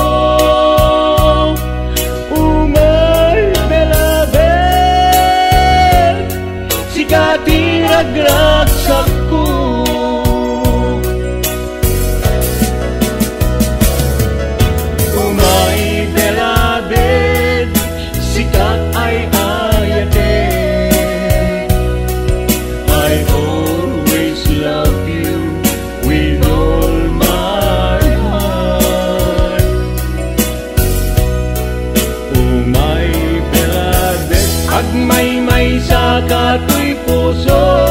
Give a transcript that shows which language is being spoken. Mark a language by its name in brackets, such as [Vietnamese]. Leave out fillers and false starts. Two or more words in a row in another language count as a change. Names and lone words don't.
[Iloko] Umay belabel, sikati ragraksak ko. Umay belabel, sikat ay ayatin. [English] I always love you with all my heart. [Iloko] Umay belabel, agmay-may sa kato'y puso.